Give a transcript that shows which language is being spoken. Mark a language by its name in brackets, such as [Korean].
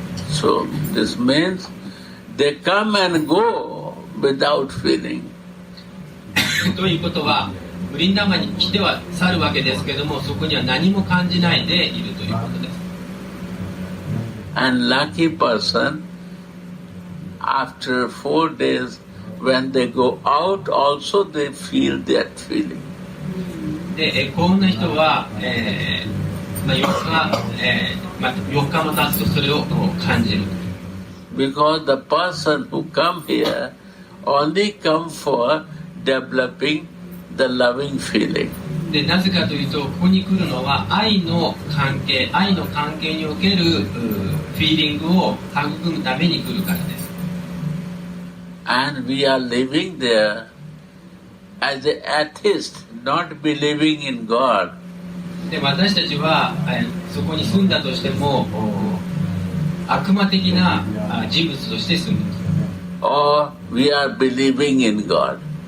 [English] So this means they come and go without feeling. [Japanese] ということは、ブリンダーバンに来ては去るわけですけども、そこには何も感じないでいるということです。 [English] And lucky person, after 4 days, when they go out, also they feel that feeling. [Japanese] で、幸運な人は、4日、4日も経つとそれを感じる。 [English] Because the person who come here only come for developing the loving feeling. [Japanese] で、なぜかというと、ここに来るのは愛の関係におけるフィーリングを育むために来るからです。 [English] And we are living there as an atheist, not believing in God. [Japanese] で、私たちは、そこに住んだとしても悪魔的な人物として住んでいます。 [English] Or we are believing in God.